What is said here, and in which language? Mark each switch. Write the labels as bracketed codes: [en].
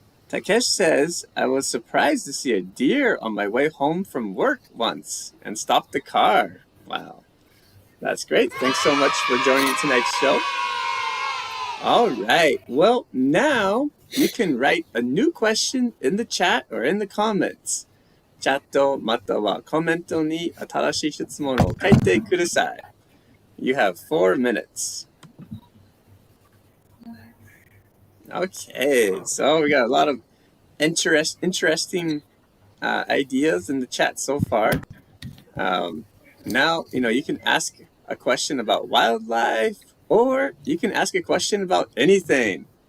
[en] Takesh says, I was surprised to see a deer on my way home from work once and stopped the car. Wow. That's great. Thanks so much for joining tonight's show. All right. Well, now you can write a new question in the chat or in the comments. [ja] チャットまたはコメントに新しい質問を書いてください. [en] You have 4 minutes. Okay, so we got a lot of interesting ideas in the chat so far. Now, you can ask a question about wildlife, or you can ask a question about anything.